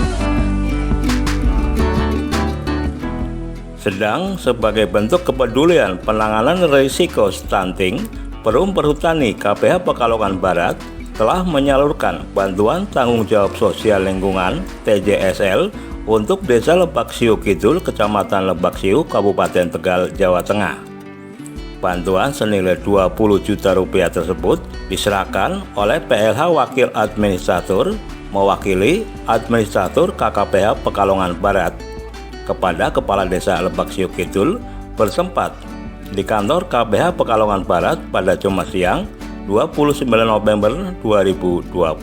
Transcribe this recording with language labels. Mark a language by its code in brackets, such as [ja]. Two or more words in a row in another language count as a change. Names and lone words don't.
[id] Sedang sebagai bentuk kepedulian penanganan risiko stunting, Perum Perhutani KPH Pekalongan Barat telah menyalurkan bantuan tanggung jawab sosial lingkungan TJSL untuk Desa Lebak Siu Kidul, Kecamatan Lebak Siu, Kabupaten Tegal, Jawa Tengah. Bantuan senilai 20 juta rupiah tersebut diserahkan oleh PLH Wakil Administrator mewakili Administrator KKPH Pekalongan Barat kepada Kepala Desa Lebak Siu Kidul bertempat di kantor KPH Pekalongan Barat pada Jumat siang 29 November 2024.